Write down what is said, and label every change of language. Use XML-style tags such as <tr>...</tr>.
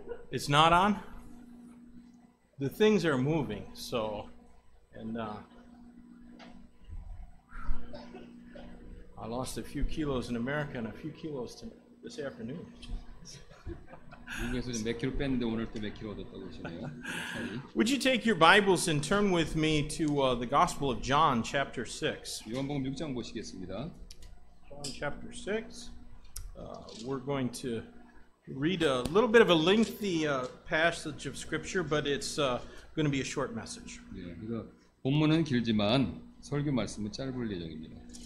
<en>It's not on? The things are moving, so, and I lost a few kilos in America and a few kilos this afternoon.</en> <ko>미국에서 몇 킬로 뺐는데 오늘 또 몇 킬로 얻었다고 그러시네요.</ko> <en>Would you take your Bibles and turn with me to the Gospel of John, chapter 6.</en> <ko>요한복음 6장 보시겠습니다.</ko> <en>John chapter 6. We're going to read a little bit of a lengthy passage of Scripture, but it's going to be a short message.</en> <ko>네, 그래서 본문은 길지만 설교 말씀은 짧을 예정입니다.</ko>